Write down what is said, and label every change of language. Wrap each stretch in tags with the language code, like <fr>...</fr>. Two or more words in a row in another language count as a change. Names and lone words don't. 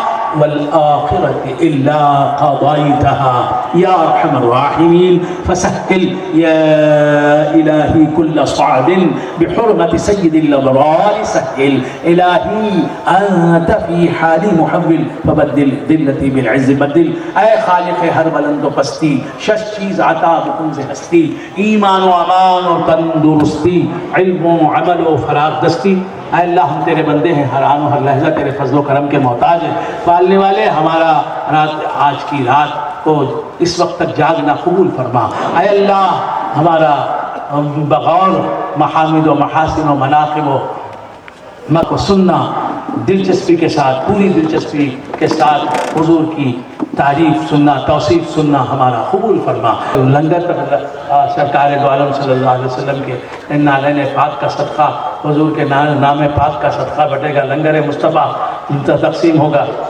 <ar>والآخرة إلا قضيتها يا أرحم الراحمين فسهل يا إلهي كل صعب بحرمة سيد الأبرار سهل إلهي أنت في حالي محول فبدل ذلتي بالعز بدل</ar> <fa>اے خالق ہر بلند و پستی شش چیز عطا بکن سے ہستی ایمان و امان و تندرستی علم و عمل و فراغ دستی</fa> <ur>اے اللہ ہم تیرے بندے ہیں ہر آن و ہر لحظہ تیرے فضل و کرم کے محتاج ہیں پالنے والے ہمارا آج کی رات کو اس وقت تک جاگنا قبول فرما اے اللہ ہمارا بغور محامد و محاسن و مناقب و کو سننا دلچسپی کے ساتھ پوری دلچسپی کے ساتھ حضور کی تعریف سننا توصیف سننا ہمارا قبول فرما لنگر سرکار دو عالم</ur> <ar>صلی اللہ علیہ وسلم</ar> <ur>کے نالین پاک کا صدقہ حضور کے نام پاک کا صدقہ بٹے گا لنگر مصطفیٰ تقسیم ہوگا</ur>